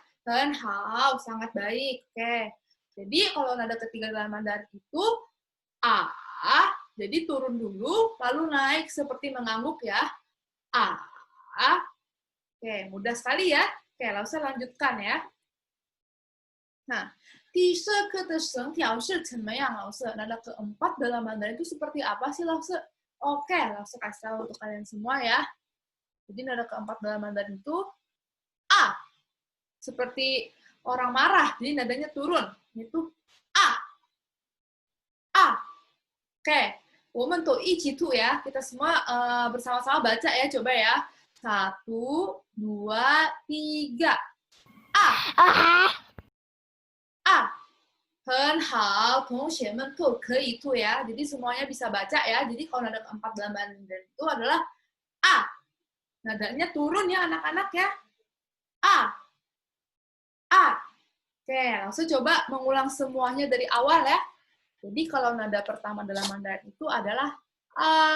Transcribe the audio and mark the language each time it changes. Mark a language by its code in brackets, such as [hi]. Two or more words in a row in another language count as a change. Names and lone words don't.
[id] Dan sangat baik. Oke. Jadi kalau nada ketiga dalam Mandarin itu jadi turun dulu lalu naik seperti mengangguk ya. Oke, mudah sekali ya. Oke, langsung lanjutkan ya. Nah, [zh] 第四个的声调是怎么样，老师? [id] Nada keempat dalam Mandarin itu seperti apa sih, Lause? Oke, langsung kasih tahu untuk kalian semua ya. Jadi nada keempat dalam Mandarin itu seperti orang marah, jadi nadanya turun. Itu Oke, [zh] 我们都一起读 ya. [id] Kita semua bersama-sama baca ya, coba ya. 1, 2, 3. A. A. [zh] 很好，同学们都可以 [id] tuh ya. Jadi semuanya bisa baca ya. Jadi kalau nada keempat dalam bahasa Mandarin itu adalah A. Nadanya turun ya anak-anak ya. A. A. Oke, langsung coba mengulang semuanya dari awal ya. Jadi kalau nada pertama dalam Mandarin itu adalah A.